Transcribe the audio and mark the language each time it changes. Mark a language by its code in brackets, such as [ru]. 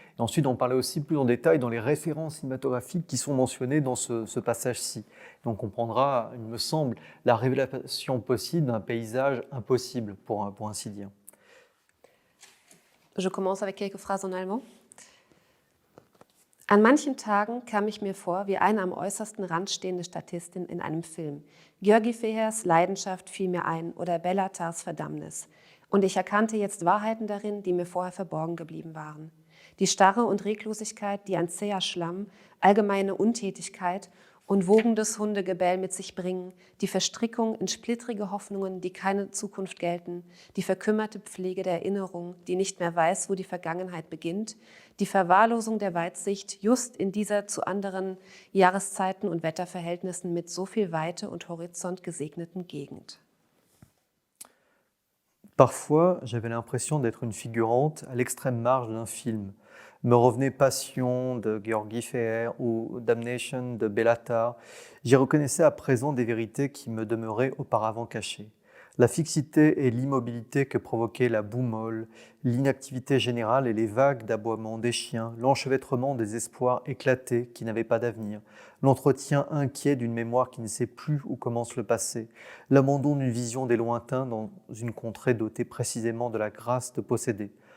[fr] Et ensuite, on parlait aussi plus en détail dans les références cinématographiques qui sont mentionnées dans ce passage-ci. Donc, on comprendra, il me semble, la révélation possible d'un paysage impossible, pour ainsi dire. Je commence avec quelques phrases en allemand. [de] An manchen Tagen kam ich mir vor wie eine am äußersten Rand stehende Statistin in einem Film. György Fehers Leidenschaft fiel mir ein oder Bellatars Verdammnis. Und ich erkannte jetzt Wahrheiten darin, die mir vorher verborgen geblieben waren. Die Starre und Reglosigkeit, die ein zäher Schlamm, allgemeine Untätigkeit und wogendes Hundegebell mit sich bringen, die Verstrickung in splittrige Hoffnungen, die keine Zukunft gelten, die verkümmerte Pflege der Erinnerung, die nicht mehr weiß, wo die Vergangenheit beginnt, die Verwahrlosung der Weitsicht just in dieser zu anderen Jahreszeiten und Wetterverhältnissen mit so viel Weite und Horizont gesegneten Gegend. [fr] Parfois, j'avais l'impression d'être une figurante à l'extrême marge d'un film. Me revenait Passion de György Feher ou Damnation de Bellatar. J'y reconnaissais à présent des vérités qui me demeuraient auparavant cachées. La fixité et l'immobilité que provoquait la boue molle, l'inactivité générale et les vagues d'aboiements des chiens, l'enchevêtrement des espoirs éclatés qui n'avaient pas d'avenir, l'entretien inquiet d'une mémoire qui ne sait plus où commence le passé, l'abandon d'une vision des lointains dans une contrée dotée précisément de la grâce de posséder.